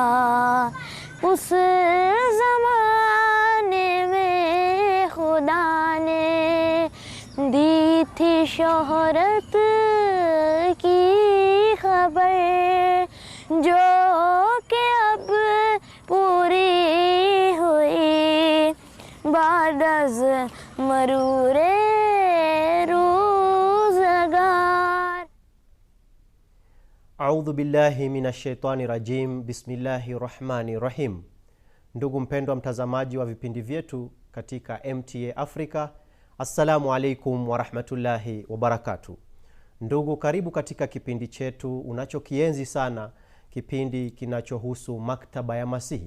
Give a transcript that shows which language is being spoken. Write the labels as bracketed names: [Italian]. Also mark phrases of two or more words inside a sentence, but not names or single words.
[Urdu] اس زمانے میں خدا نے دی تھی شہرت کی خبر، جو کہ اب پوری ہوئی بعد از مرور روزگار. [Arabic] أعوذ بالله من الشيطان الرجيم. بسم الله الرحمن الرحيم. [Swahili] Ndugu mpendwa mtazamaji wa vipindi vyetu katika MTA Africa, [Arabic] السلام عليكم ورحمة الله وبركاته. [Swahili] Ndugu, karibu katika kipindi chetu unachokienzi sana, kipindi kinachohusu Maktaba ya Masihi.